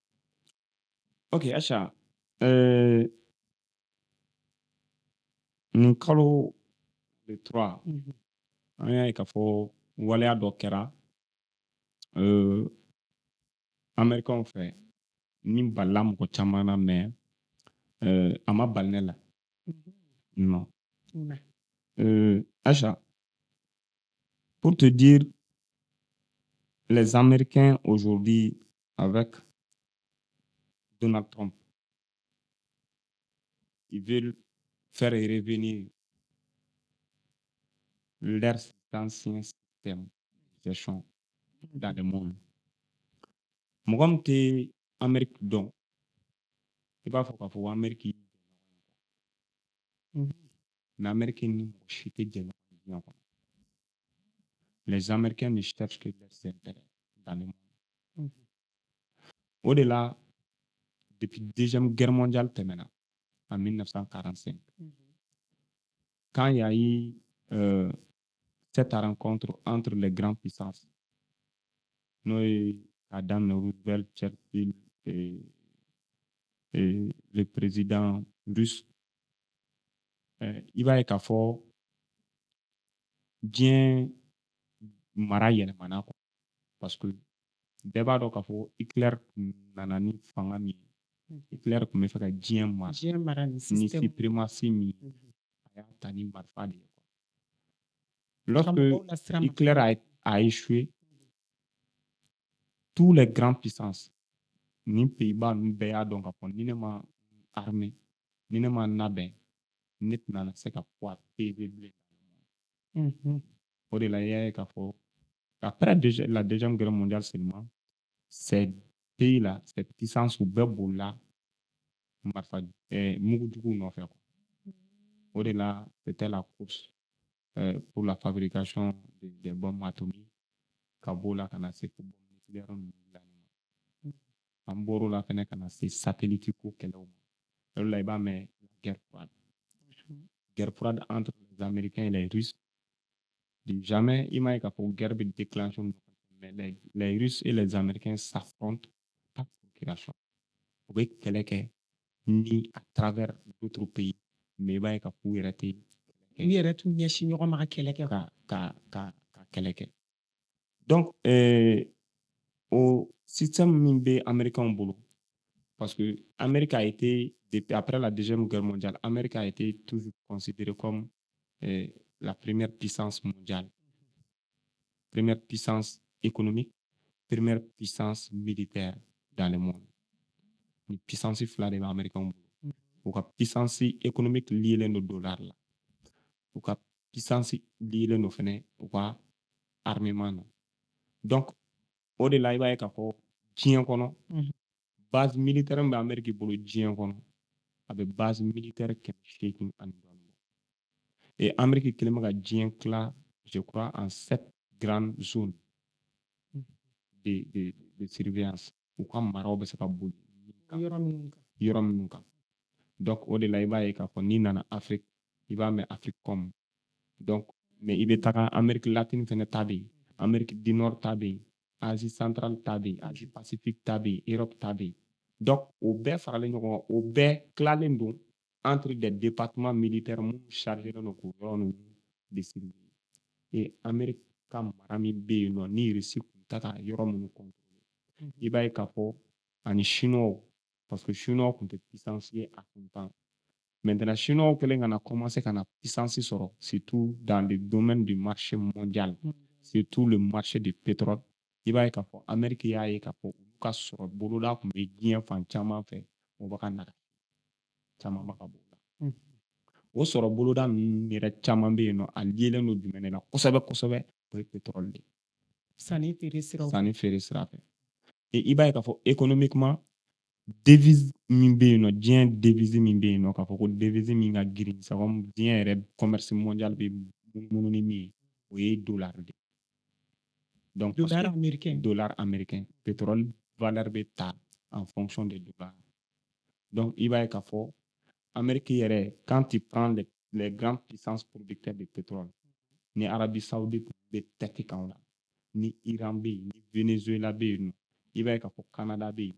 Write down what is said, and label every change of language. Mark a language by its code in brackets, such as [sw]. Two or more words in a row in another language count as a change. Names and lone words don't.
[bm] Ok Acha nin kalo le 3 an y'a ye k'a fɔ waleya dɔ kɛra américains fɛ ni balila mɔgɔ caman na mais a ma bali ne la non Acha [fr] pour te dire les Américains aujourd'hui, avec Donald Trump, ils veulent faire revenir leur ancien système de gestion dans le monde. [bm] Mɔgɔ min tɛ Amérique dɔn, i b'a fɔ k'a fɔ ko Amérique y'i jɛ ɲɔgɔn ye. Mais Amérique ni mɔgɔ si tɛ jɛ ɲɔgɔn ye diɲɛ kɔnɔ. [fr] Les Américains ne cherchent que leurs intérêts dans le monde. [bm] O de la, [fr] depuis Deuxième Guerre mondiale tɛmɛna, en 1945, quand il y a eu cette rencontre entre les grandes puissances, [bm] n'o ye [fr] Adam Roosevelt, Churchill et le président russe, [bm] i b'a ye k'a fɔ diɲɛ mara yɛlɛmana quoi. Parce que bɛɛ b'a dɔn k'a fɔ Hitler nana ni fanga min ye. Hitler tun bɛ fɛ ka diɲɛ mara ni suprématie min ye, a y'a ta ni marifa de ye. [fr] Lorsque Hitler a échoué, tous les grandes puissances, [bm] ni Pays-Bas ninnu bɛɛ y'a dɔn k'a fɔ ni ne ma armée, ni ne ma labɛn, ne tɛna se ka [fr] poids peser [bm] bilen. O de la i y'a ye k'a fɔ [fr] après la Deuxième Guerre mondiale seulement, ces pays-là, ces puissances [bm] u bɛɛ bolila marifa mugujuguw nɔfɛ. O de la, [fr] c'était la course pour la fabrication des bombes atomiques [bm] ka b'o la ka na se fo [fr] bombe nucléaire [bm] ninnu dilanni ma. An bɔr'o la fɛnɛ ka na se satellite ko kɛlɛw ma. O de la i b'a mɛn [fr] guerre froide. Guerre froide entre les Américains et les Russes. Jamais il m'a dit [bm] k'a fɔ [fr] guerre bɛ déclencher, mais les Russes et les Américains s'affrontent par procuration. [bm] U bɛ kɛlɛ kɛ ni [fr] à travers d'autres pays, [bm] mais i b'a ye k'a fɔ u yɛrɛ tɛ u yɛrɛ t'u ɲɛsin ɲɔgɔn ma ka kɛlɛ kɛ ka kɛlɛ kɛ. Donc [fr] au système [bm] min bɛ américain bolo, [fr] parce que Amérique a été, depuis après la Deuxième Guerre mondiale, Amérique a été toujours considérée comme la première puissance mondiale, première puissance économique, première puissance militaire dans le monde. Une puissance fila de l'Américain bolo. [bm] U ka [fr] puissance économique [bm] lielen do dollar la. U ka puissance lielen do fɛnɛ u ka armement na. Donc o de la i b'a ye k'a fɔ diɲɛ kɔnɔ, [fr] base militaire [bm] min bɛ Amérique bolo diɲɛ kɔnɔ, a bɛ [fr] base militaire [bm] 800 ani dɔɔni. Et Amérique kelen bɛ ka diɲɛ tila, [fr] je crois, en 7 grandes zones de surveillance. [bm] U ka maraw bɛ se ka boli yɔrɔ minnu kan. Donc o de la i b'a ye k'a fɔ n'i nana Afrique, i b'a mɛn Africom. Donc mais i bɛ taga Amérique latine fɛnɛ ta bɛ yen, Amérique du Nord ta bɛ yen, Asie centrale ta bɛ yen, Asie Pacifique ta bɛ yen, Europe ta bɛ yen. Donc o bɛɛ faralen ɲɔgɔn kan, o bɛɛ tilalen don [fr] entre des départements militaires [bm] minnu chargés don k'o yɔrɔ ninnu de surveiller. Et Amérique ka mara min bɛ yen nɔ ni Russie tun ta ka yɔrɔ minnu contrôler, i b'a ye k'a fɔ ani Chinois, parce que Chinois tun tɛ puissance ye [fr] à son temps. [bm] Maintenant, Chinois kɛlen ka na commencer ka na puissance sɔrɔ, [fr] surtout dans le domaine du marché mondial, surtout le marché du pétrole. [bm] I b'a ye k'a fɔ Amérique y'a ye k'a fɔ olu ka sɔrɔ boloda tun bɛ diɲɛ fan caman fɛ, o bɛ ka naga caman bɛ ka bɔ o la. O sɔrɔ boloda ninnu yɛrɛ caman bɛ yen nɔ, a lielen don jumɛn de la kosɛbɛ kosɛbɛ, o ye pétrole de ye. Sanni feere sira fɛ. Et i b'a ye k'a fɔ économiquement, devise min bɛ yen nɔ, diɲɛ devise min bɛ yen nɔ, k'a fɔ ko devise min ka girin, [fr] c'est comme [bm] diɲɛ yɛrɛ [fr] commerce mondial [bm] bɛ munumunu ni min ye, o ye dollar de ye. [fr] Donc dollar américain, pétrole valeur bɛ ta en fonction des dollars. [bm] Donc i b'a ye k'a fɔ Amérique yɛrɛ, [fr] quand tu prends les grandes puissances producteurs de pétrole, [bm] ni Arabie Saoudite bɛ tɛti kan o la, ni Iran bɛ yen, ni Venezuela bɛ yen nɔ, i b'a ye k'a fɔ Canada bɛ yen.